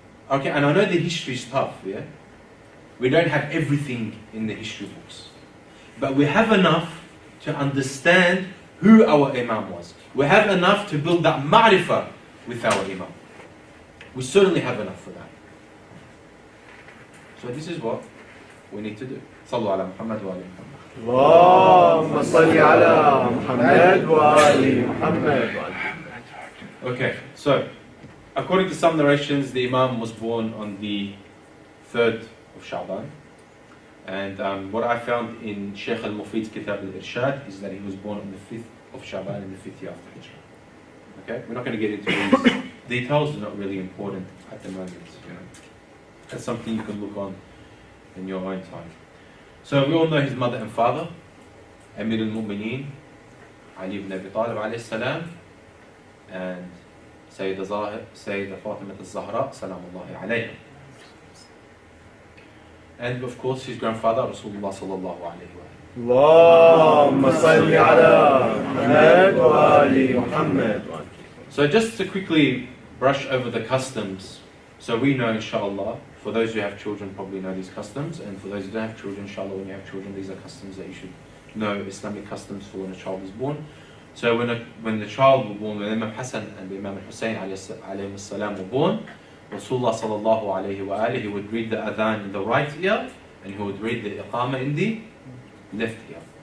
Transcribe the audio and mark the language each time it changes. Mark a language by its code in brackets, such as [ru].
[en] Okay, and I know the history is tough, yeah? We don't have everything in the history books. But we have enough to understand who our Imam was. We have enough to build that ma'rifah with our Imam. We certainly have enough for that. So this is what we need to do. [ar] Sallu ala Muhammad wa ali Muhammad. اللهم صل على محمد وآل محمد. [en] Okay, so according to some narrations, the Imam was born on the 3rd of Sha'ban. And what I found in Shaykh al-Mufid's Kitab al-Irshad is that he was born on the 5th of Sha'ban in the 5th year after Hijrah. Okay, we're not going to get into these details, they're not really important at the moment. You know. That's something you can look on in your own time. So we all know his mother and father, Amir al-Mu'mineen, Ali ibn Abi Talib alayhi salam, and Sayyidah Fatima al-Zahra, salamullahi alayha. And of course his grandfather, Rasulullah sallallahu alayhi wa [ar] اللهم صل على محمد وآل محمد. [en] So just to quickly brush over the customs, so we know inshallah, for those who have children probably know these customs, and for those who don't have children, inshallah when you have children, these are customs that you should know, Islamic customs for when a child is born. So when the child was born, when Imam Hassan and Imam al-Hussein alayhi salam were born, Rasulullah sallallahu alayhi wa alihi, he would read the adhan in the right ear, and he would read the iqamah in the left ear.